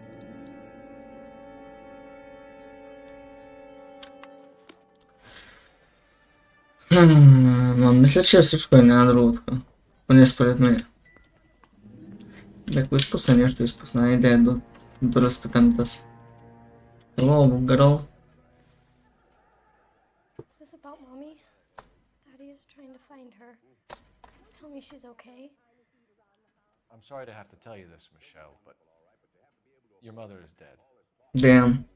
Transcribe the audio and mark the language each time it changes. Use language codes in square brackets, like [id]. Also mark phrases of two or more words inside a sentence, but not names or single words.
[bg] Мисля, че всичко е, няма друго така. Поне според мен. Ако изпусна нещо, изпусна идея до разпитаната си. [en] Hello, girl. Is this about Mommy? Daddy is trying to find her. Please tell me she's okay. I'm sorry to have to tell you this, Michelle, but your mother is dead. Damn.